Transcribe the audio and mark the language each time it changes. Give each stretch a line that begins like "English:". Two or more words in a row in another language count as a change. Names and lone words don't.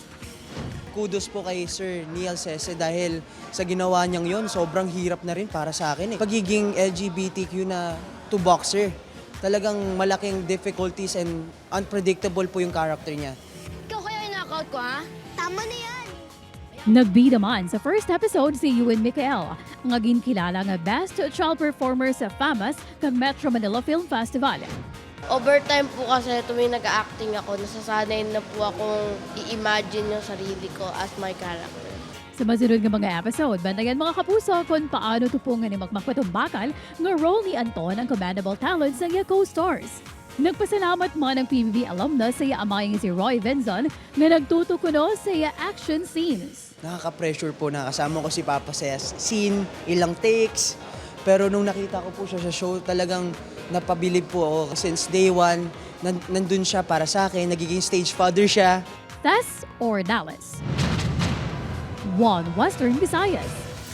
Filipino: Kudos po kay Sir Neil Sese dahil sa ginawa niyang yon sobrang hirap na rin para sa akin. Pagiging LGBTQ na to boxer, talagang malaking
English: difficulties and unpredictable
Filipino: po yung character niya. Ikaw kaya in-knockout ko, ha? Tama na yan!
Hiligaynon: Nagbida man sa first episode si Ewan Michael, nga ginkilala nga Best Child Performer sa FAMAS kag Metro Manila Film Festival.
Filipino: Overtime po kasi tuwing nag-acting ako, nasasanay na po akong i-imagine yung sarili ko
English: as my character.
Hiligaynon: Sa masunod nga mga episode, bantayan mga kapuso kung paano tupungan ni magmakpatumbakal nga role ni Anton ang
English: commendable talent
Hiligaynon: sa iya co-stars. Nagpasalamat man ang PBB alumnus sa iya amay nga si Roy Vinzon na nagtutukuno sa iya action scenes.
Filipino: Nakaka-pressure po na kasama ko si Papa sa scene, ilang takes. Pero nung nakita ko po siya sa show, talagang napabilib po ako.
English: Since day one,
Filipino: nandun siya para sa akin, nagiging stage father siya. Tess Ordales, One Western Visayas.